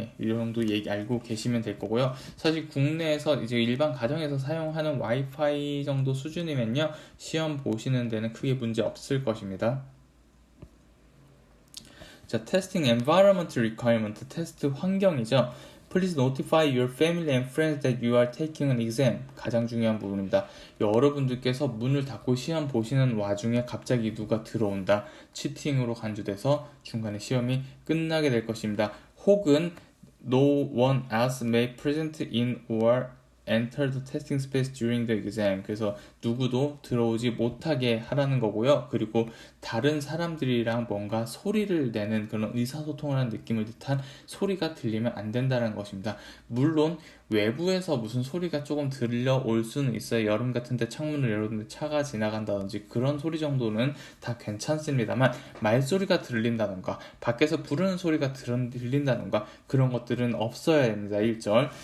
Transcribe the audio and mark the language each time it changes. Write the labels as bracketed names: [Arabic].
[Korean] 이 정도 알고 계시면 될 거고요. 사실 국내에서 이제 일반 가정에서 사용하는 와이파이 정도 수준이면요, 시험 보시는 데는 크게 문제 없을 것입니다. 자, [English] testing environment requirement, [Korean] 테스트 환경이죠. [English] Please notify your family and friends that you are taking an exam. [Korean] 가장 중요한 부분입니다. 여러분들께서 문을 닫고 시험 보시는 와중에 갑자기 누가 들어온다, 치팅으로 간주돼서 중간에 시험이 끝나게 될 것입니다. 혹은 [English] no one else may present in or enter the testing space during the exam. [Korean] 그래서 누구도 들어오지 못하게 하라는 거고요. 그리고 다른 사람들이랑 뭔가 소리를 내는 그런 의사소통을 하는 느낌을 듯한 소리가 들리면 안 된다는 것입니다. 물론 외부에서 무슨 소리가 조금 들려올 수는 있어요. 여름 같은데 창문을 열었는데 차가 지나간다든지 그런 소리 정도는 다 괜찮습니다만, 말소리가 들린다던가 밖에서 부르는 소리가 들린다던가 그런 것들은 없어야 됩니다. 1절.